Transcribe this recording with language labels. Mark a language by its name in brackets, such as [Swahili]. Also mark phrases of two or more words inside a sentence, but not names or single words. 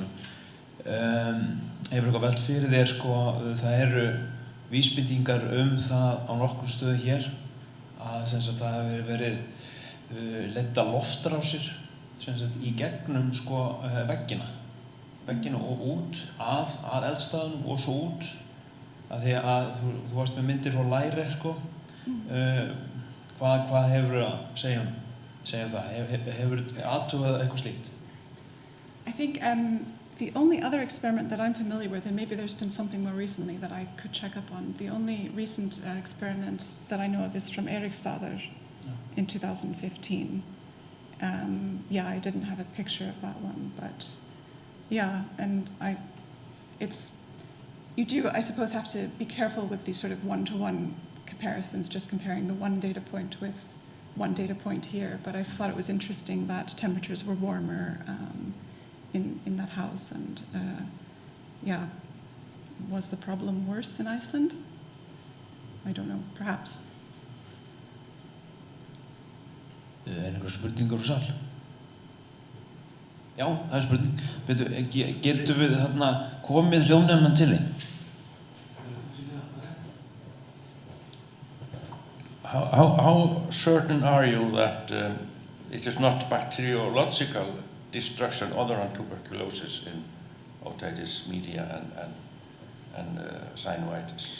[Icelandic] Hefur eitthvað velt fyrir þér, það eru vísbendingar það á nokkrum stöðum hér að það hefur verið leidda loftrásir í gegnum veggina og út að eldstæðunum og svo út, af því að þú varst með myndir frá Læri, hvað hefur að segja það? Hefur athugað eitthvað slíkt? [English] I think the only other experiment that I'm familiar with, and maybe there's been something more recently that I could check up on, the only recent experiment that I know of is from Eiríksstaðir in 2015. I didn't have a picture of that one, but yeah, and you do, I suppose, have to be careful with these sort of one-to-one comparisons, just comparing the one data point with one data point here, but I thought it was interesting that temperatures were warmer in that house, and was the problem worse in Iceland? I don't know, perhaps. [Icelandic] Einhverjar spurningar úr sal? Já, það spurning. Getum við komið hljóðnemann til þín? [English] How certain are you that it is not bacteriological destruction other than tuberculosis in otitis media and sinusitis?